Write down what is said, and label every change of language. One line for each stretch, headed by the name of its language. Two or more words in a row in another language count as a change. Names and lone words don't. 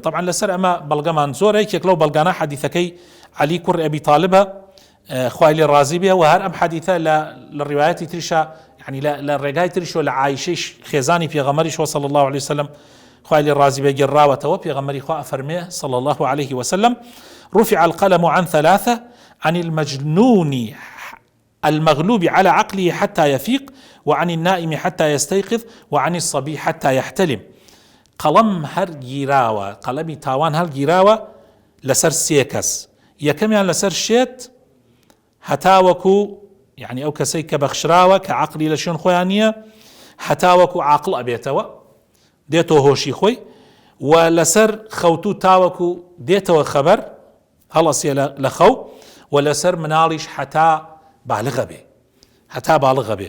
Central Kurdish: طبعا لەسەر ئەمە بەڵگەمان زۆرە. یەکێک لەو بەڵگانە حەدیثەکەی عەلی کوڕی ئەبی تاالبە خوای لێ ڕازی بێ، و هەر ئەم حەدیثە لە ڕیوایەتی تریشە، يعني لە ڕێگای تریشەوە لە عایشەی خێزانی پێغەمبەریش
Arabic: صلی الله عليه وسلم
Central Kurdish: خوای لێ ڕازی بێ گێڕاوەتەوە. پێغەمبەری خوا ئەفەرمێ
Arabic: صلی الله عليه وسلم: رفع القلم عن ثلاثة: عن المجنون المغلوب على عقله حتى يفيق، وعن النائم حتى يستيقظ، وعن الصبي حتى يحتلم.
Central Kurdish: قەڵەم هەر گیراوە، قەڵەمی تاوان هەر گیراوە لەسەر سێ کەس. یەکەمیان لەسەر شێت هەتاوەکو، يعني ئەو کەسەی کە بەخشراوە کە عەقلی لە شوێن خۆیان نییە، هەتاوەکو عاقڵ ئەبێتەوە، دێتەوە هۆشی خۆی، و لەسەر خەوتو تاوەکو دێتەوە خەبەر هەڵەسێ لە خەو، و لەسەر مناڵیش هەتا بالغە بێ، هەتا باڵغە بێ.